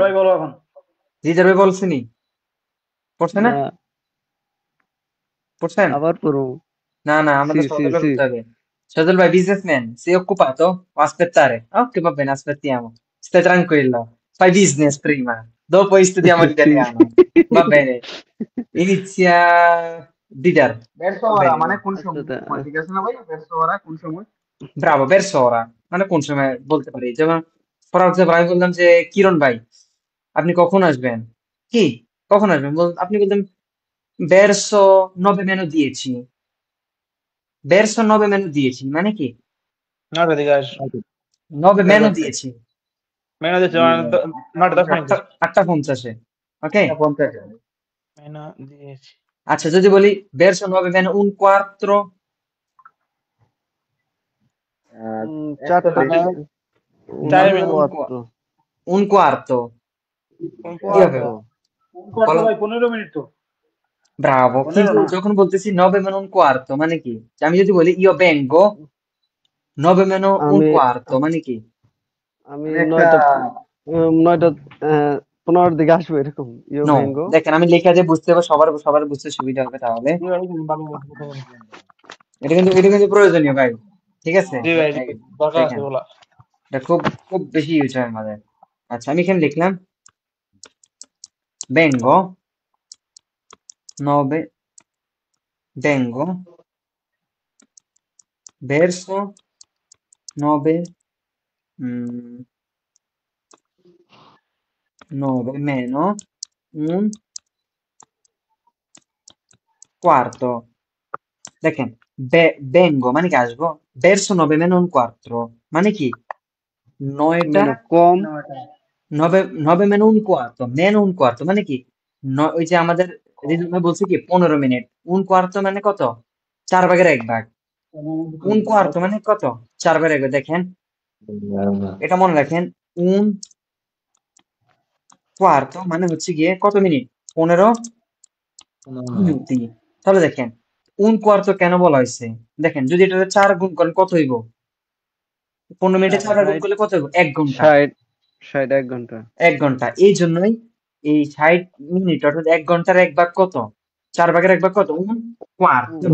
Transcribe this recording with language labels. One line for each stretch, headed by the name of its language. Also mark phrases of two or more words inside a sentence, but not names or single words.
Bangla: ভাই বলো এখন। জিজার ভাই বলছেনি পড়ছে না? না, পড়ছেন আবার পড়ো।
Italian: No, no, আমাদের Sì, sì, Sodolo sì. tuttavia. Sodolo è businessman, sei occupato? O aspettare? Ok, va bene, aspettiamo. Stai tranquillo. Fai business prima, dopo studiamo Sì. l'italiano. Va bene. Inizia Didar. Verso Va ora bene.
Bangla: মানে কোন আচ্ছা, সময় ঠিক আছে না ভাই
Italian: verso ora
Bangla: কোন সময় ব্রাভো,
Italian: verso ora
Bangla: মানে কোন সময় বলতে পারি, যেমন
English: for example
Bangla: আমি বললাম যে কিরণ ভাই আপনি কখন আসবেন, কি কখন আসবেন আপনি বলতেন
Italian: verso 9 meno 10, verso 9 meno 10
Bangla: মানে কি নটা দিকে আস
Italian: 9 meno
Bangla: করতে 10, মেনু দিচ্ছে মানে নটা 10 মিনিট আটটা 8:50, ওকে। 50 মেনু দিয়েছি আচ্ছা যদি বলি
Italian: verso 9 meno 1 quarto,
Bangla: 120 4টা মানে 4
Italian: 9 meno
Bangla: মিনিট 4
Italian: un quarto
Bangla: কি হবে 4 বলো? ভাই 15 মিনিট তো ব্রাভো, 15 কিন্তু না যখন বলতেছি
Italian: 9 meno 1 quarto
Bangla: মানে কি, আমি যদি বলি
Italian: io vengo 9 meno un
Bangla: আমি quarto মানে কি, আমি আমি একটা 9টা 15 দিকে আসবো এরকম ইউ নো ভেঙ্গো। দেখেন আমি লেখা যে বুঝতে হবে, সবার সবার বুঝতে সুবিধা হবে তাহলে। জি ভাই ভালো এটা কিন্তু প্রয়োজনীয় ভাই, ঠিক আছে। জি ভাই এই দরকার আছে দেখেন বলা এটা খুব খুব বেশি ইউজ হয় আমাদের। আচ্ছা আমি এখানে লিখলাম
Italian: vengo 9 vengo verso 9 9 meno un quarto,
Bangla: দেখেন vengo মানে কি আসবো,
Italian: verso 9 meno un quarto
Bangla: মানে কি নয়টা, মেনু কম
Italian: 9 meno un quarto, meno un quarto
Bangla: মানে কি ওই যে আমাদের রিজনে বলছে কি 15 মিনিট,
Italian: un quarto
Bangla: মানে কত, 4/1 ভাগ,
Italian: un quarto
Bangla: মানে কত, 4/1, দেখেন এটা মনে রাখেন,
Italian: un quarto
Bangla: মানে হচ্ছে গিয়ে কত মিনিট, 15 মিনিট। তাহলে দেখেন
Italian: un quarto
Bangla: কেন বলা হয়েছে, দেখেন যদি এটা 4 গুণ করেন কত হইব, 15 মিনিটে 4 গুণ 60 করলে কত হইব, 1 ঘন্টা। 60 1 ঘন্টা 1 ঘন্টা, এই জন্যই এই 60 মিনিট অর্থাৎ 1 ঘন্টার 1 ভাগ কত, 4/1 কত,
Italian: un quarto,